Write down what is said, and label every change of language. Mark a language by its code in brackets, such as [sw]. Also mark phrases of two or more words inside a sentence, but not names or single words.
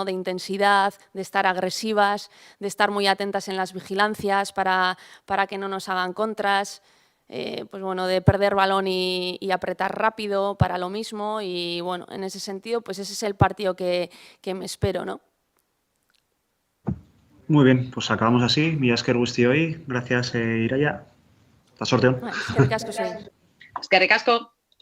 [es] De intensidad, de estar agresivas, de estar muy atentas en las vigilancias para que no nos hagan contras. Pues bueno, de perder balón y apretar rápido para lo mismo y bueno, en ese sentido, pues ese es el partido que me espero, ¿no? Muy bien, pues acabamos así. [eu] Mila esker guztioi. [es] Gracias, Iraia. Hasta sorteo. [eu] Eskerrik asko zuei. Eskerrik asko.